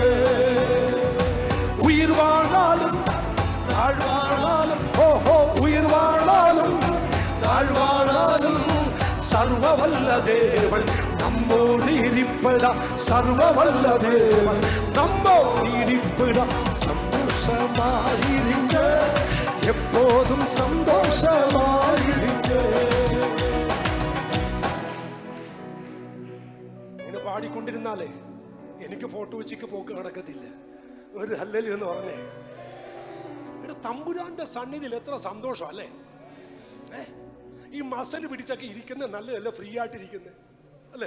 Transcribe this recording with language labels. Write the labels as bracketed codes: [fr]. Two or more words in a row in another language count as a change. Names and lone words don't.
[ta] உயிர் வாழாலும் தாழ்வாழாலும், ஓஹோ, உயிர் வாழாலும் தாழ்வாழாலும் சர்வ வல்ல தேவன் நம்மோடு இருப்பதா. சர்வ வல்ல தேவன் நம்மோடு இருப்பதா. சந்தோஷமாயிருங்க, எப்போதும் சந்தோஷமாயிருக்க. [ml] ഇങ്ങനെ പാടിക്കൊണ്ടിരുന്നാലേ എനിക്ക് ഫോട്ടോ വെച്ചിക്ക് പോക്ക് നടക്കത്തില്ല. ഒരു ഹല്ലേലൂയ എന്ന് പറഞ്ഞേ. ഇവിടെ തമ്പുരാന്റെ സന്നിധിയിൽ എത്ര സന്തോഷം അല്ലേ. ഈ മസല് പിടിച്ചൊക്കെ ഇരിക്കുന്നത് നല്ലതല്ല, ഫ്രീ ആയിട്ടിരിക്കുന്നത് അല്ലേ.